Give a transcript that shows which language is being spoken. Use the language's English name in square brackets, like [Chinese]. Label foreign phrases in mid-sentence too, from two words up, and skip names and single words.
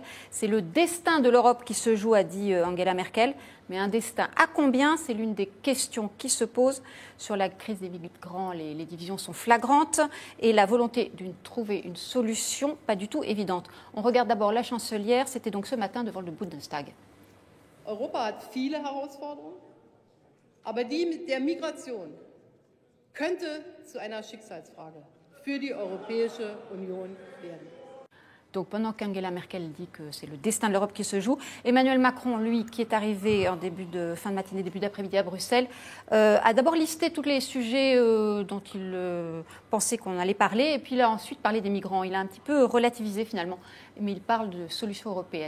[French] C'est le destin de l'Europe qui se joue, a dit Angela Merkel. Mais un destin à combien? C'est l'une des questions qui se posent. Sur la crise des migrants, les divisions sont flagrantes et la volonté de trouver une solution pas du tout évidente. On regarde d'abord la chancelière. C'était donc ce matin devant le Bundestag. [German] Europa hat viele Herausforderungen, aber die der Migration könnte zu einer Schicksalsfrage für die Europäische Union werden. [French] Donc pendant qu'Angela Merkel dit que c'est le destin de l'Europe qui se joue, Emmanuel Macron, lui, qui est arrivé en fin de matinée, début d'après-midi à Bruxelles, a d'abord listé tous les sujets dont il pensait qu'on allait parler, et puis il a ensuite parlé des migrants. Il a un petit peu relativisé finalement, mais il parle de solutions européennes.